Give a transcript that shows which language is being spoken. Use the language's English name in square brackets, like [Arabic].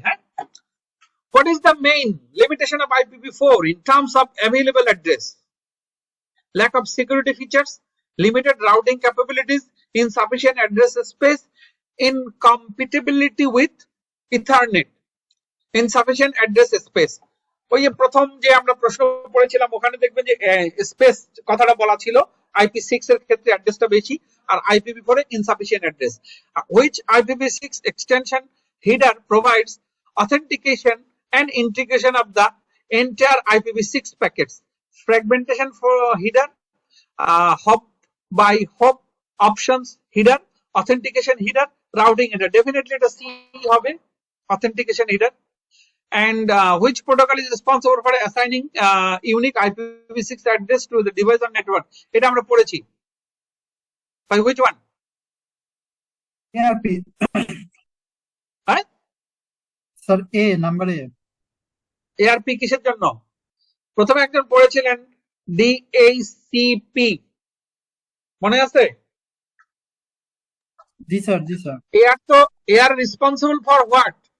[English] হ্যাঁ, what is the main limitation of IPv4 in terms of available address? Lack of security features, limited routing capabilities, insufficient address space, incompatibility with Ethernet, insufficient address space. [Bangla] ওই যে প্রথম যে আমরা প্রশ্ন পড়েছিলাম ওখানে দেখবেন যে স্পেস কথাটা বলা ছিল, IP6 এর ক্ষেত্রে অ্যাড্রেসটা বেশি, আর IPv4 A insufficient address. [English] Which IPv6 extension header provides authentication and integration of the entire IPv6 packets? Fragmentation for header, hop by hop options header, authentication header, routing header. Definitely [Bangla] এটা C হবে, [English] authentication header. And which protocol is responsible for assigning unique IPv6 address to the device or network? [Bangla] এটা আমরা পড়েছি। [English] By which one? ARP [Bangla] হ্যাঁ, sir, A number A. ARP কিসের জন্য? প্রথমে একজন পড়েছিলেন DHCP, মনে আছে? জি স্যার, জি স্যার। [English] AR তো AR responsible for what?